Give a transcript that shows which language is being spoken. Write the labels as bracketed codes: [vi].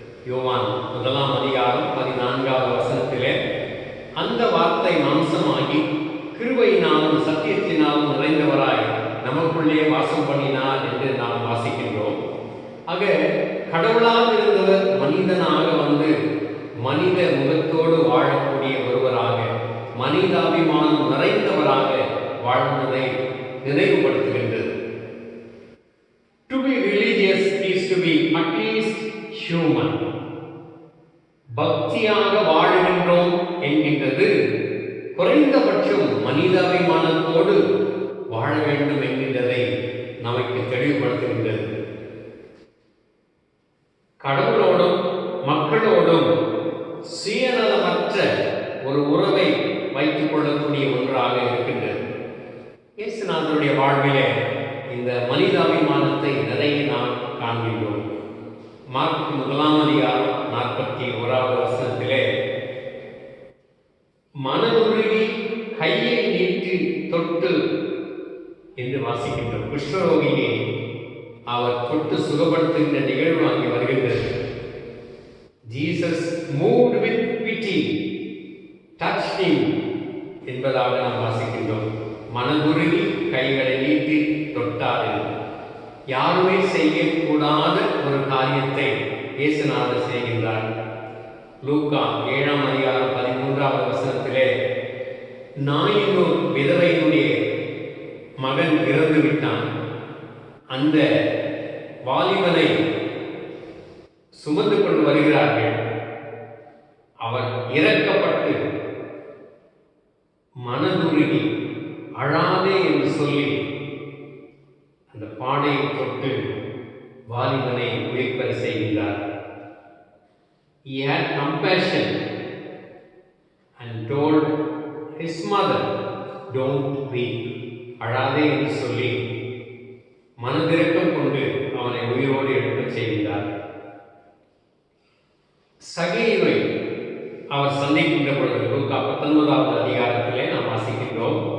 [ta] யோவான் 1 அதிகாரம் 14வது வசனத்திலே அந்த வார்த்தை மாம்சமாகி கிருபையினாலும் சத்தியத்தினாலும் நிறைந்தவராய் நமக்குள்ளே வாசம் பண்ணினார் என்று நாம் வாசிக்கின்றோம். ஆக கடவுளாக இருந்தவர் மனிதனாக வந்து மனித முகத்தோடு வாழக்கூடிய ஒருவராக மனிதாபிமானம் நிறைந்தவராக வாழ்ந்ததை நினைவுபடுத்துகின்றது. [en] To be religious is to be at least human. [ta] பக்தியாக வாழுகின்றோம் என்கின்றது குறைந்தபட்சம் மனிதாபிமானத்தோடு வாழ வேண்டும் என்கின்றதை நமக்கு தெளிவுபடுத்துகின்றது. கடவுளோடும் மக்களோடும் சுயநலமற்ற ஒரு உறவை வைத்துக் கொள்ளக்கூடிய ஒன்றாக இருக்கின்றது. இயேசுநாதருடைய வாழ்விலே இந்த மனிதாபிமானத்தை நிறைய நாம் காண்கின்றோம். மார்க் 1:41 மனதுருகி கையை நீட்டி தொட்டு என்று வாசிக்கின்றோம். குஷ்டரோகியை அவர் தொட்டு சுகப்படுத்துகின்ற நிகழ்வு அங்கே வருகின்றது. [en] Jesus moved with pity touched him [ta] என்பதாக நாம் வாசிக்கின்றோம். மனதுருகி கைகளை நீட்டி தொட்டார். யாருமே செய்யக்கூடாத ஒரு காரியத்தை இயேசுநாதர் செய்கின்றார். லூக்கா 7:13 நாயினூர் விதவையினுடைய மகன் இறந்து விட்டான். அந்த வாலிபனை சுமந்து கொண்டு வருகிறார்கள். அவர் இறக்கப்பட்டு மனதுருகி அழாதே என்று சொல்லி அந்த பாடையை தொட்டு வாலிபனை உயிர்ப்பை செய்கின்றார். [en] He had compassion and told his mother, don't weep. [ta] அழாதே என்று சொல்லி மனதிறக்கம் கொண்டு அவனை உயிரோடு எடுக்கச் செய்கின்றார். சகேயுவை அவர் சந்திக்கின்ற பொழுது லூக்கா 19 நாம் வாசிக்கின்றோம்.